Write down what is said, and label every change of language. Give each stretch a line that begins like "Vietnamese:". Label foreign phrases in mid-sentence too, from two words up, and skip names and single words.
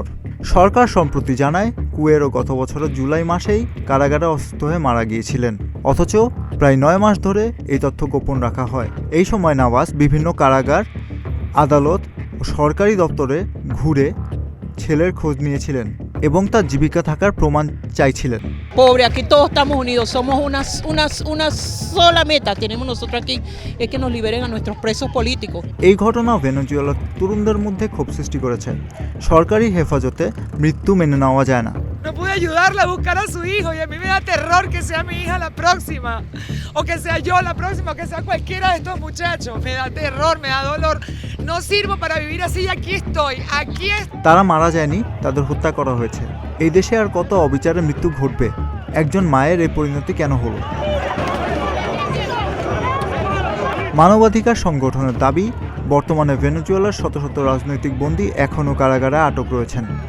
Bangla: সরকার সম্প্রতি জানায়, কুয়েরো গত বছরের জুলাই মাসেই কারাগারে অসুস্থ হয়ে মারা গিয়েছিলেন। অথচ প্রায় 9 মাস ধরে এই তথ্য গোপন রাখা হয়। এই সময় নাভাস বিভিন্ন কারাগার, আদালত ও সরকারি দপ্তরে ঘুরে ছেলের খোঁজ নিয়েছিলেন এবং তার জীবিকা থাকার প্রমাণ চাইছিলেন।
Spanish: Pobre, aquí todos estamos unidos, somos una sola meta tenemos nosotros aquí, es que nos liberen a nuestros presos políticos.
Bangla: এই ঘটনা ভেনেজুয়েলার তরুণদের মধ্যে ক্ষোভ সৃষ্টি করেছে। সরকারি হেফাজতে মৃত্যু মেনে নেওয়া যায় না।
Spanish: No pude ayudarla a buscar a su hijo y a mí me da terror que sea mi hija la próxima, o que sea yo la próxima, o que sea cualquiera de estos muchachos. Me da terror, me da dolor. No sirvo para vivir así y aquí estoy.
Bangla: তারা মারা যায়নি, তাদের হত্যা করা হয়েছে। এই দেশে আর কত অবিচারে মৃত্যু ঘটবে? একজন মায়ের এই পরিণতি কেন হলো? মানবাধিকার সংগঠনের দাবি, বর্তমানে ভেনেজুয়েলার শত শত রাজনৈতিক বন্দী এখনও কারাগারে আটক রয়েছেন।